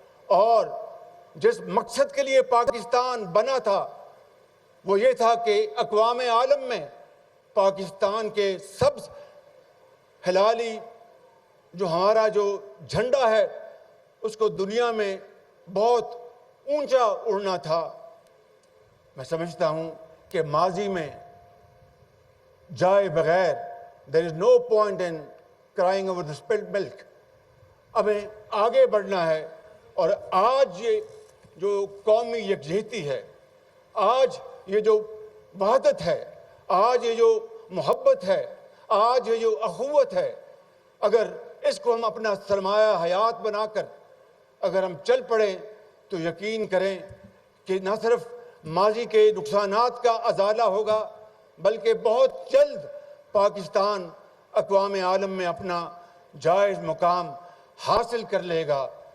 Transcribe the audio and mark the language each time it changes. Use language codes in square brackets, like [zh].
[ur] اور جس مقصد کے لیے پاکستان بنا تھا وہ یہ تھا کہ اقوام عالم میں پاکستان کے سبز ہلالی جو ہمارا جو جھنڈا ہے اس کو دنیا میں بہت اونچا اڑنا تھا. میں سمجھتا ہوں کہ ماضی میں جائے بغیر [en] there is no point in crying over the spilled milk. [ur] ہمیں آگے بڑھنا ہے. اور آج یہ جو قومی یکجہتی ہے, آج یہ جو وحدت ہے, آج یہ جو محبت ہے, آج یہ جو اخوت ہے, اگر اس کو ہم اپنا سرمایہ حیات بنا کر اگر ہم چل پڑیں تو یقین کریں کہ نہ صرف ماضی کے نقصانات کا ازالہ ہوگا بلکہ بہت جلد پاکستان اقوام عالم میں اپنا جائز مقام حاصل کر لے گا.